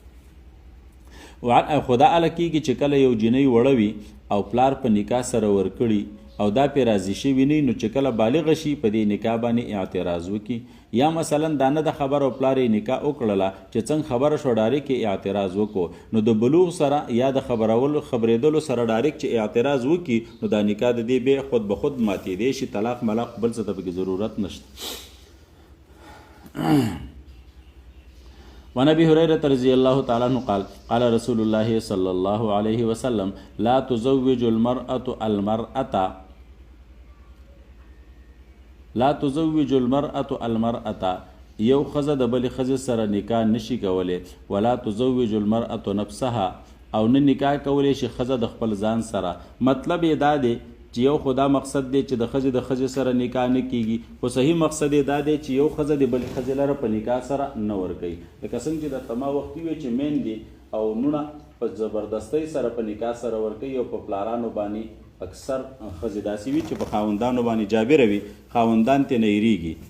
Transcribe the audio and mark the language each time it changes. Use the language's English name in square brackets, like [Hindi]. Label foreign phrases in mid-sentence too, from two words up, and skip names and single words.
[Pashto] خدا اله کېږي چې کله یو جنۍ وړه وي او پلار په نکاح سره ورکړي او دا پې راضي شوي نه، نو چې کله بالغه شي په دې نکاح باندې اعتراض وکړي، یا مثلا دا نه د خبر او پلار یې نکاح وکړله چې څنګه خبره شو ډایرک یې اعتراض وکړو، نو د بلوغ سره یا د خبرېدلو سره ډایرک چې اعتراض وکړي، نو دا نکاح د دې بیا خود به خود ماتېدی شي، طلاق ملاق بل څه ته پکې ضرورت نشته. [Arabic] وعن ابي هريره رضي الله تعالى عنه قال قال رسول الله صلى الله عليه وسلم لا تزوج المرأة المرأة، [Pashto] یو ښځه د بلې ښځې سره نکاح نشي کولی. [Arabic] ولا تزوج المرأة نفسها، [Pashto] او نه نکاح کولی شي ښځه د خپل ځان سره. مطلب یې دا دی چې یو خدا مقصد دی چې د ښځې سره نکاح نه کیږي، خو صحیح مقصد یې دا دی چې یو ښځه د بلې ښځې لره په نکاح سره نه ورکوي. لکه څنګه چې د تما وختي وي چې میندې او نونه په زبردستۍ سره په نکاح سره ورکوي، او په پلارانو باندې اکثر ښځې داسې وي چې په خاوندانو باندې جابره وي، خاوندان ترې نه هېرېږي.